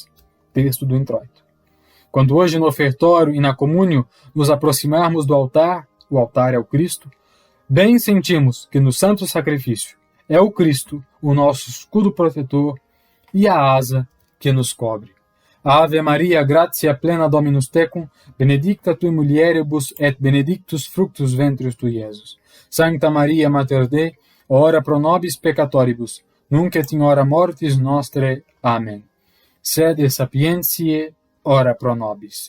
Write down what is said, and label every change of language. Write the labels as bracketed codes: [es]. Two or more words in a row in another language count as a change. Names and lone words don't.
[pt] Texto do introito. Quando hoje no ofertório e na comúnio nos aproximarmos do altar, o altar é o Cristo, bem sentimos que no santo sacrifício é o Cristo o nosso escudo protetor e a asa que nos cobre. [la] Ave Maria, gratia plena Dominus tecum, benedicta tui mulieribus et benedictus fructus ventris tui, Iesus. Sancta Maria, Mater Dei, ora pro nobis peccatoribus, nunc et in hora mortis nostre. Amen. Sede sapientiae, ora pro nobis.